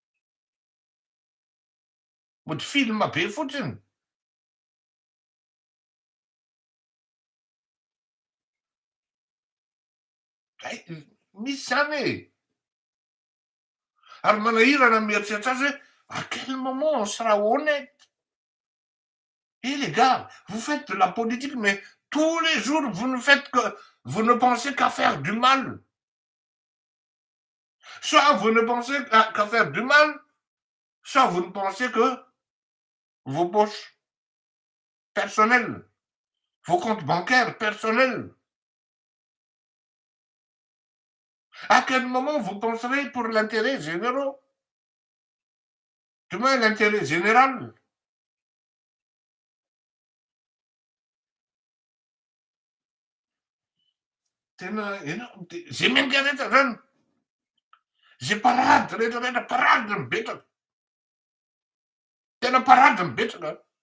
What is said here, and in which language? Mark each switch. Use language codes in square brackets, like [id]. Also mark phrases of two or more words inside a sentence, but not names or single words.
[mg] Mody film be fotsiny. Misy zany e. Ary manahirana mieritreritra azy hoe [fr] à quel moment on sera honnête? Et les gars, vous faites de la politique, mais tous les jours, vous ne pensez qu'à faire du mal. Soit vous ne pensez qu'à faire du mal, soit vous ne pensez que vos poches personnelles, vos comptes bancaires personnels. À quel moment vous penserez pour l'intérêt général? Du moins l'intérêt général. [mg] Ze minga rehetra zany. Zay parady rehetrarehetra parady mipetraka. Tena parady mipetraka.